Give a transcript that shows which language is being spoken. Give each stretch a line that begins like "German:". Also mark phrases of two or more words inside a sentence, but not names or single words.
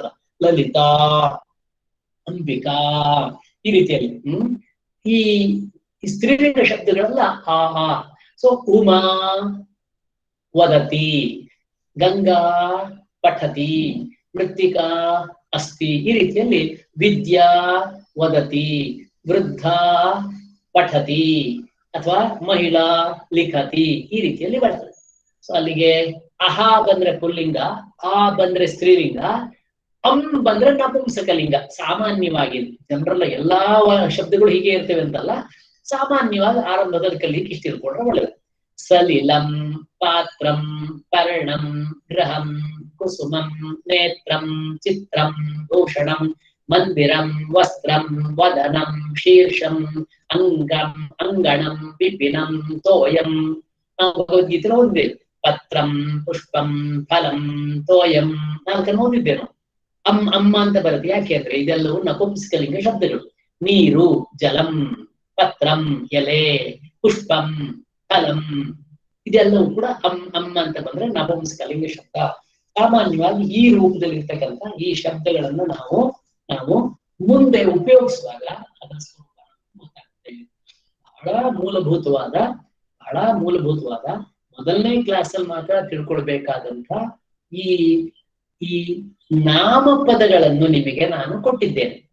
Kannada: ಲಲಿತಾ, ಅಂಬಿಕಾ, ಈ ರೀತಿಯಲ್ಲಿ ಈ ಸ್ತ್ರೀಲಿಂಗ ಶಬ್ದಗಳೆಲ್ಲ ಆ.
Sanskrit: ಸೊ ಉಮಾ ವದತಿ, ಗಂಗಾ ಪಠತಿ, ಮೃತ್ತಿಕಾ ಅಸ್ತಿ.
Kannada: ಈ ರೀತಿಯಲ್ಲಿ
Sanskrit: ವಿದ್ಯಾ ವದತಿ, ವೃದ್ಧ ಪಠತಿ
Kannada: ಅಥವಾ
Sanskrit: ಮಹಿಳಾ ಲಿಖತಿ,
Kannada: ಈ ರೀತಿಯಲ್ಲಿ ಬರ್ತದೆ. ಸೊ ಅಲ್ಲಿಗೆ ಅಹ ಬಂದ್ರೆ ಪುಲ್ಲಿಂಗ, ಆ ಬಂದ್ರೆ ಸ್ತ್ರೀಲಿಂಗ, ಅಂ ಬಂದ್ರೆ ನಪುಂಸಕಲಿಂಗ. ಸಾಮಾನ್ಯವಾಗಿ ಜನರಲ್ಲ ಎಲ್ಲಾ ಶಬ್ದಗಳು ಹೀಗೆ ಇರ್ತವೆ ಅಂತಲ್ಲ, ಸಾಮಾನ್ಯವಾಗಿ ಆರಂಭದಲ್ಲಿ ಕಲಿಕ್ಕೆ ಇಷ್ಟ ತಿಳ್ಕೊಂಡ್ರೆ ಒಳ್ಳೆಯದು.
Sanskrit: ಸಲಿಲಂ, ಪಾತ್ರಂ, ಪರ್ಣಂ, ಗೃಹಂ, ಕುಸುಮಂ, ನೇತ್ರಂ, ಚಿತ್ರಂ, ಭೂಷಣಂ, ಮಂದಿರಂ, ವಸ್ತ್ರಂ, ವದನಂ, ಶೀರ್ಷಂ, ಅಂಗಂ, ಅಂಗಣಂ, ವಿಪಿನಂ, ತೋಯಂ.
Kannada: ನಾವು ಭಗವದ್ಗೀತೆ ಓದಿದ್ದೇವೆ.
Sanskrit: ಪತ್ರಂ, ಪುಷ್ಪಂ, ಫಲಂ, ತೋಯಂ,
Kannada: ನಾಲ್ಕನ್ನು ಓದಿದ್ದೇವೆ. ಅಮ್ಮ ಅಂತ ಬರುತ್ತೆ. ಯಾಕೆ ಅಂದ್ರೆ ಇದೆಲ್ಲವೂ ನಪುಂಸಕಲಿಂಗ ಶಬ್ದಗಳು. ನೀರು,
Sanskrit: ಜಲಂ, ಪತ್ರಂ, ಎಲೆ, ಪುಷ್ಪಂ, ಫಲಂ,
Kannada: ಇದೆಲ್ಲವೂ ಕೂಡ ಅಮ್ಮ ಅಂತ ಬಂದ್ರೆ ನಪುಂಸಕಲಿಂಗ ಶಬ್ದ. ಸಾಮಾನ್ಯವಾಗಿ ಈ ರೂಪದಲ್ಲಿ ಇರ್ತಕ್ಕಂಥ ಈ ಶಬ್ದಗಳನ್ನು ನಾವು ಮುಂದೆ ಉಪಯೋಗಿಸುವಾಗ ಅದರ ಸ್ವರೂಪ ಮಾತಾಡ್ತೇವೆ. ಬಹಳ ಮೂಲಭೂತವಾದ ಮೊದಲನೇ ಕ್ಲಾಸಲ್ಲಿ ಮಾತ್ರ ತಿಳ್ಕೊಳ್ಬೇಕಾದಂತ ಈ ನಾಮಪದಗಳನ್ನು ನಿಮಗೆ ನಾನು ಕೊಟ್ಟಿದ್ದೇನೆ.